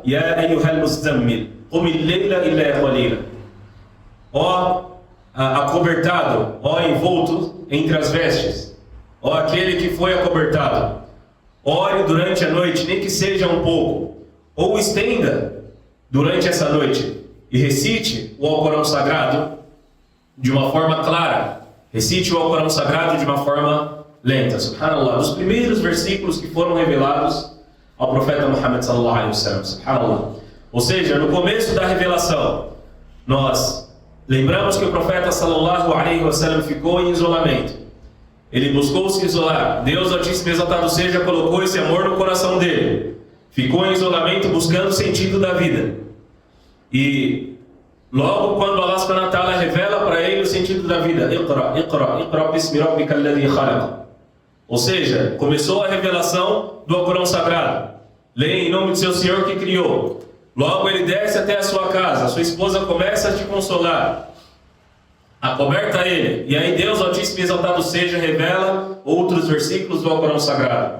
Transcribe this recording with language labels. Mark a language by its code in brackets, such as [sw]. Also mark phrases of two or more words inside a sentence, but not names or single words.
[ar] يا أيها المزمل قم الليل إلا قليلا. [pt] Ó acobertado, ó envolto entre as vestes, ó aquele que foi acobertado, ore durante a noite, nem que seja um pouco, ou estenda durante essa noite e recite o Alcorão Sagrado de uma forma clara, recite o Alcorão Sagrado de uma forma lenta. Subhanallah, os primeiros versículos que foram revelados ao profeta Muhammad [ar] صلى الله عليه وسلم. [pt] Subhanallah. Ou seja, no começo da revelação, nós lembramos que o profeta [ar] صلى الله عليه وسلم [pt] ficou em isolamento. Ele buscou se isolar. Deus Altíssimo e Exaltado seja colocou esse amor no coração dele. Ficou em isolamento buscando o sentido da vida. E logo quando [ar] الله سبحانه وتعالى [pt] revela para ele o sentido da vida, [ar] اقرأ باسم ربك الذي خلق. [pt] Ou seja, começou a revelação do Alcorão Sagrado. Leia em nome de seu Senhor que criou. Logo ele desce até a sua casa, a sua esposa começa a te consolar, acoberta ele, e aí Deus Altíssimo e Exaltado seja revela outros versículos do Alcorão Sagrado.